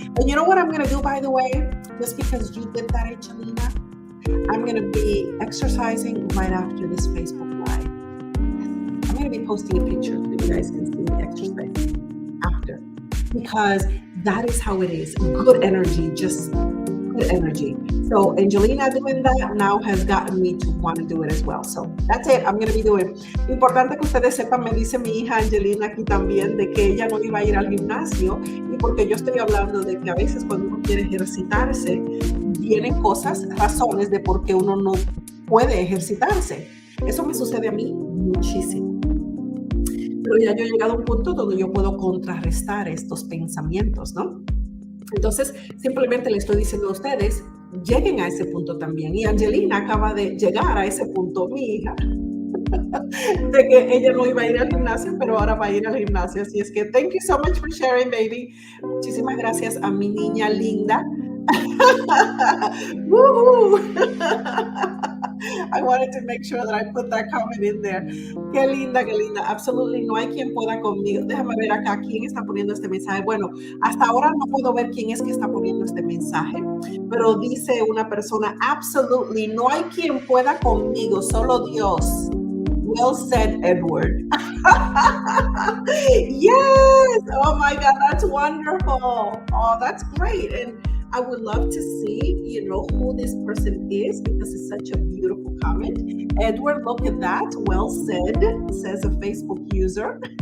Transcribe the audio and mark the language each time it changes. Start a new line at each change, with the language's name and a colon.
English: And you know what I'm going to do, by the way, just because you did that, Angelina, I'm going to be exercising right after this Facebook Live. I'm going to be posting a picture so you guys can see the exercise after, because that is how it is. Good energy, just good energy. So Angelina doing that now has gotten me to want to do it as well. So that's it. I'm going to be doing.
Spanish: Importante que ustedes sepan, me dice mi hija Angelina aquí también, de que ella no iba a ir al gimnasio, y porque yo estoy hablando de que a veces cuando uno quiere ejercitarse, vienen cosas, razones de por qué uno no puede ejercitarse. Eso me sucede a mí muchísimo. Pero ya yo he llegado a un punto donde yo puedo contrarrestar estos pensamientos, ¿no? Entonces, simplemente le estoy diciendo a ustedes, lleguen a ese punto también. Y Angelina acaba de llegar a ese punto, mi hija, de que ella no iba a ir al gimnasio, pero ahora va a ir al gimnasio. Así es que,
English: thank you so much for sharing, baby.
Spanish: Muchísimas gracias a mi niña linda. Woohoo!
English: I wanted to make sure that I put that comment in there.
Spanish: Qué linda, qué linda. Absolutely no hay quien pueda conmigo. Déjame ver acá quién está poniendo este mensaje. Bueno, hasta ahora no puedo ver quién es que está poniendo este mensaje, pero dice una persona, absolutely no hay quien pueda conmigo, solo Dios.
English: Well said, Edward. Yes! Oh my God, that's wonderful. Oh, that's great. And I would love to see, who this person is, because it's such a beautiful comment. Edward, look at that. Well said, says a Facebook user.